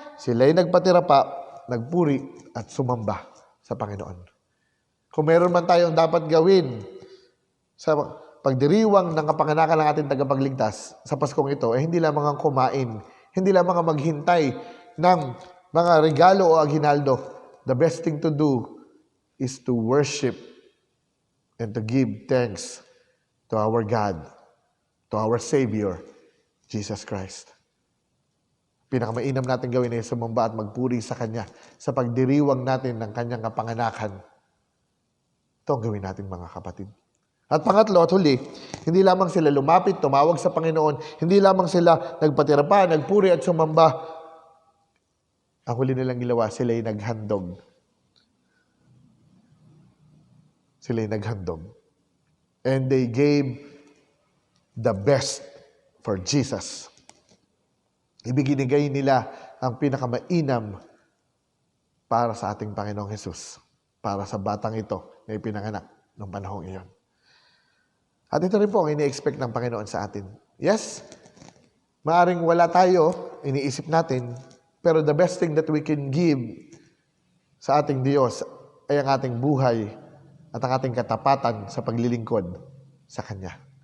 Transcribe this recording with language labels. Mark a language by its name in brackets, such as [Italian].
[Filipino] Sila'y nagpatira pa, nagpuri at sumamba sa Panginoon. Kung meron man tayong dapat gawin sa pagdiriwang ng kapanganakan ng ating tagapagligtas sa Paskong ito, hindi lamang ang kumain, hindi lamang ang maghintay ng mga regalo o aginaldo. [English] The best thing to do is to worship and to give thanks to our God, to our Savior, Jesus Christ. [Filipino] Pinakamainam natin gawin ay sumamba at magpuri sa Kanya sa pagdiriwang natin ng Kanyang kapanganakan. Ito ang gawin natin mga kapatid. At pangatlo at huli, hindi lamang sila lumapit, tumawag sa Panginoon, hindi lamang sila nagpatira pa, nagpuri at sumamba. Ang huli nilang ginawa, sila'y naghandog. Sila'y naghandog. [English] And they gave the best for Jesus. [Filipino] Ibinigay nila ang pinakamainam para sa ating Panginoong Hesus, para sa batang ito na ipinanganak noong panahong iyon. At ito rin po ang ini-expect ng Panginoon sa atin. Yes, maaring wala tayo, iniisip natin, pero [English] the best thing that we can give [Filipino] sa ating Diyos ay ang ating buhay at ang ating katapatan sa paglilingkod sa Kanya.